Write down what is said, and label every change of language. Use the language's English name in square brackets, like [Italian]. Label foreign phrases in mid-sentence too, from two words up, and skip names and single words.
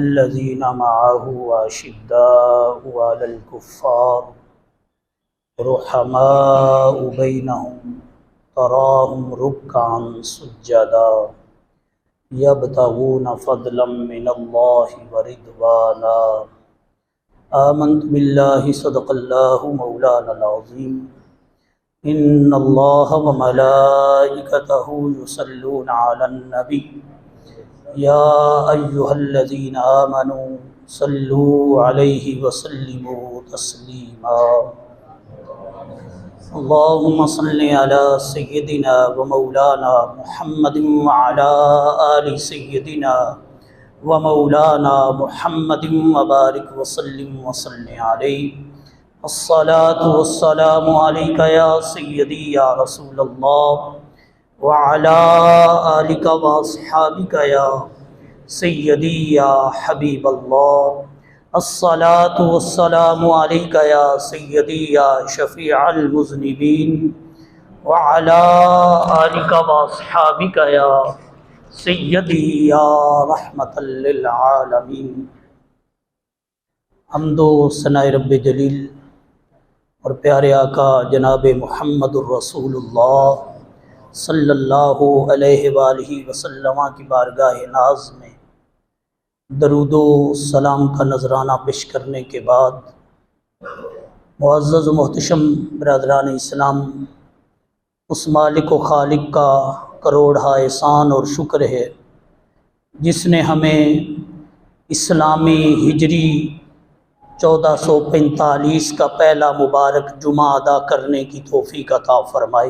[Arabic] والذين معه أشداء على الكفار رحماء بينهم تراهم ركعا سجدا يبتغون فضلا من الله ورضوانا آمنت بالله صدق الله مولانا العظيم إن الله وملائكته يصلون على النبي يا أيها الذين آمنوا صلوا عليه وسلموا تسليما اللهم صل على سيدنا ومولانا محمد وعلى آل سيدنا ومولانا محمد وبارك وسلم وصل عليه الصلاة والسلام عليك يا سيدي يا رسول الله وعلى آلك وأصحابك يا سيدي يا حبيب الله الصلاة والسلام عليك يا سيدي يا شفيع المذنبين وعلى آلك وأصحابك يا سيدي يا رحمة للعالمين. [Urdu] حمد و ثنائے رب جلیل اور پیارے آقا جناب [Arabic] محمد رسول الله صلى الله عليه وآله [Urdu] وسلم کی بارگاہ ناز میں درود و سلام کا نذرانہ پیش کرنے کے بعد معزز محتشم برادران اسلام، اس مالک و خالق کا کروڑہا احسان اور شکر ہے جس نے ہمیں اسلامی ہجری 1445 کا پہلا مبارک جمعہ ادا کرنے کی توفیق عطا فرمائی.